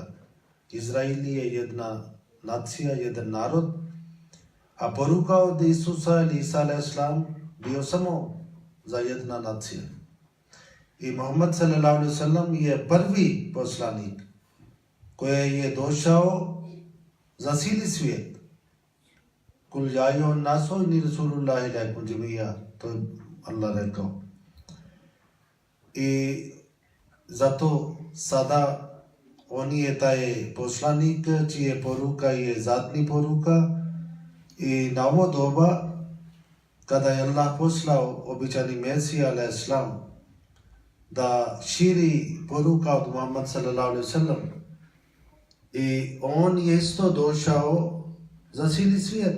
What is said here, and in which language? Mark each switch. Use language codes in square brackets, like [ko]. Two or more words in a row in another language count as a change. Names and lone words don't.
[bs] Izrail je jedna nacija, jedan narod, a poruka od Isusa ili Isa alejhisselam bio samo za jedna nacija. I Muhammed [ar] صلى الله عليه وسلم [bs] je prvi poslanik koji je došao za cijeli svijet. [ar] قل يا أيها الناس إني رسول الله إليكم جميعا, [bs] to je Allah rekao. I zato sada on je taj poslanik čije poruka je zadnji poruka. I na ovo doba kada je Allah poslao običani Mesija alejhisselam da širi poruka od Muhammed [ar] صلى الله عليه وسلم, [bs] i on je isto došao za cijeli svijet.